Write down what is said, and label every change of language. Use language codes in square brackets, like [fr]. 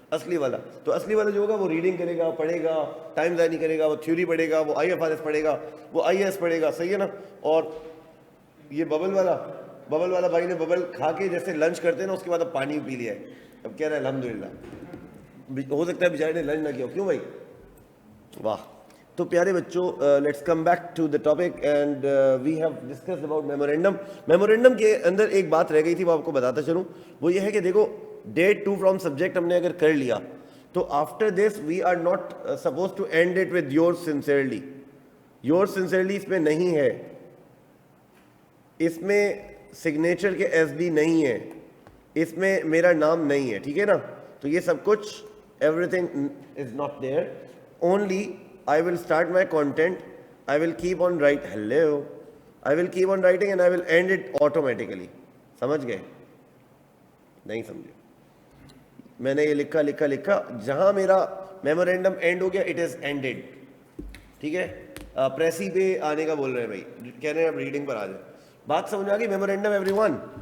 [ur] اصلی والا تو اصلی والا جو ہوگا وہ ریڈنگ کرے گا، پڑھے گا، ٹائم ضائع نہیں کرے گا، وہ تھیوری پڑھے گا، وہ آئی ایف آر ایس پڑھے گا، وہ آئی ایس پڑھے گا. صحیح ہے نا. اور یہ ببل والا بھائی نے ببل کھا کے جیسے لنچ کرتے ہیں نا، اس کے بعد اب پانی پی لیا ہے، اب کہہ رہا ہے الحمدللہ. ہو سکتا ہے بیچارے نے لنچ نہ کیا. کیوں بھائی؟ واہ. تو پیارے بچوں، [en] Let's come back to the topic and we have discussed about memorandum. [ur] Memorandum کے اندر ایک بات رہ گئی تھی، وہ آپ کو بتاتا چلوں. وہ یہ ہے کہ دیکھو ڈیٹ ٹو فرام سبجیکٹ ہم نے اگر کر لیا تو [en] After this we are not suppose to end it with your sincerely. [ur] Your sincerely اس میں نہیں ہے، اس میں سگنیچر کے ایس ڈی نہیں ہے، اس میں میرا نام نہیں ہے. ٹھیک ہے نا. تو یہ سب کچھ [en] Everything is not there. Only I will start my content, I will keep on writing, I will keep on writing and I will end it automatically. [ur] سمجھ گئے؟ نہیں سمجھے؟ میں نے یہ لکھا جہاں میرا میمورینڈم اینڈ ہو گیا [en] It is ended. [ur] ٹھیک ہے. پریسی پہ آنے کا بول رہے ہیں بھائی، کہہ رہے ہیں اب ریڈنگ پر آ جائیں. بات سمجھ آ گئی؟ Memorandum every one.